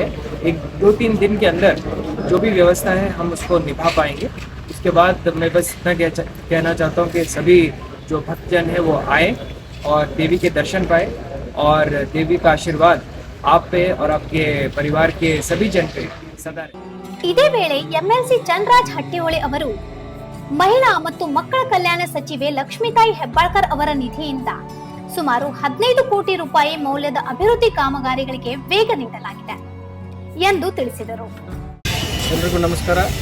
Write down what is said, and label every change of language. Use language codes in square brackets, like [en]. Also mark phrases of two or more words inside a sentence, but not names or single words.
[hi] 1-2-3 दिन के अंदर जो भी व्यवस्था है हम उसको निभा पाएंगे। उसके बाद मैं बस इतना कहना चाहता हूँ कि सभी जो भक्तजन है वो आए और देवी के दर्शन पाए और देवी का आशीर्वाद आप पे और आपके परिवार के सभी जन पे सदा रहे। [kn] ಇದೇ ವೇಳೆ ಎಂಎಲ್ಸಿ ಚನ್ನರಾಜ್ ಹಟ್ಟಿಹೊಳಿ ಅವರು ಮಹಿಳಾ ಮತ್ತು ಮಕ್ಕಳ ಕಲ್ಯಾಣ ಸಚಿವೆ ಲಕ್ಷ್ಮೀತಾಯಿ ಹೆಬ್ಬಾಳ್ಕರ್ ಅವರ ನಿಧಿಯಿಂದ ಸುಮಾರು 15 ಕೋಟಿ ರೂಪಾಯಿ ಮೌಲ್ಯದ ಅಭಿವೃದ್ಧಿ ಕಾಮಗಾರಿಗಳಿಗೆ ವೇಗ ನೀಡಲಾಗಿದೆ ಎಂದು ತಿಳಿಸಿದರು. ಎಲ್ಲರಿಗೂ ನಮಸ್ಕಾರ.